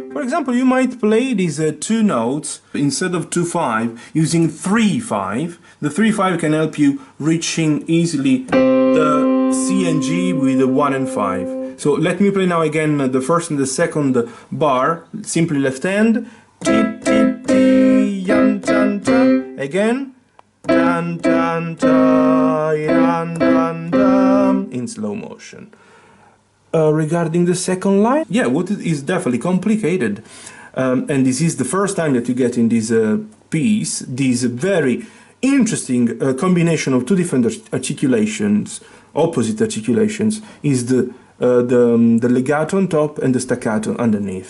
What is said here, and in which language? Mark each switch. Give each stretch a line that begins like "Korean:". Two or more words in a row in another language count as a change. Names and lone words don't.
English: For example, you might play these two notes instead of 2-5 using 3-5. The 3-5 can help you reaching easily the C and G with the 1 and 5. So let me play now again the first and the second bar, simply left hand. Ti, ti, ti, yan, tan, tan. Again. Tan, tan, ta, yan, tan, tan, in slow motion. Regarding the second line, yeah, what is definitely complicated, and this is the first time that you get in this piece, this very interesting combination of two different articulations, opposite articulations, is the the legato on top and the staccato underneath.